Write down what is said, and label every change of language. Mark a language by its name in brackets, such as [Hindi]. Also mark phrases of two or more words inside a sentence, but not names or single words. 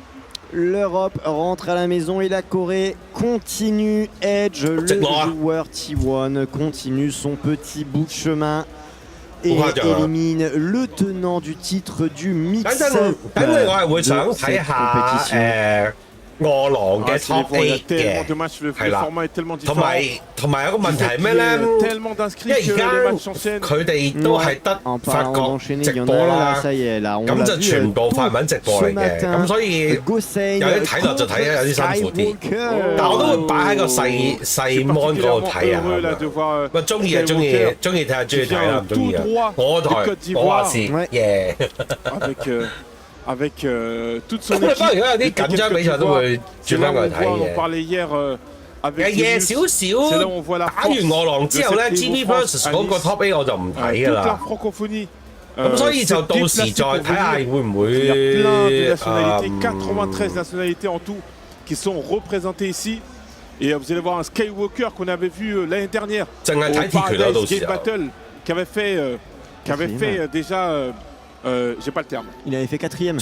[French] L'Europe rentre à la maison et la Corée continue. Edge, le joueur T1, continue son petit bout de chemin et élimine le tenant du titre du mix-up. Cette compétition. [Cantonese] 餓狼嘅top 8嘅，係啦，同埋有個問題係咩咧？因為而家佢哋都係得法國直播啦，咁就全部法文直播嚟嘅，咁所以有啲睇落就睇得有啲辛苦啲，但我都會擺喺個細 mon 嗰度睇啊。咪中意就中意睇下中意睇啦，唔中意啊。我台我話事，耶。 [French] Avec toute son équipe. On parlait hier avec c'est là où on voit la force de cette France toute la francophonie. [Cantonese] 咁所以就到時再睇下會唔會 [French] Il y a plein de nationalités, 93 nationalités en tout qui sont représentées ici. Et vous allez voir un Skywalker qu'on avait vu l'année dernière au Paradise Game Battle, qui avait fait déjà... j'ai pas le terme. Il avait fait 4ème.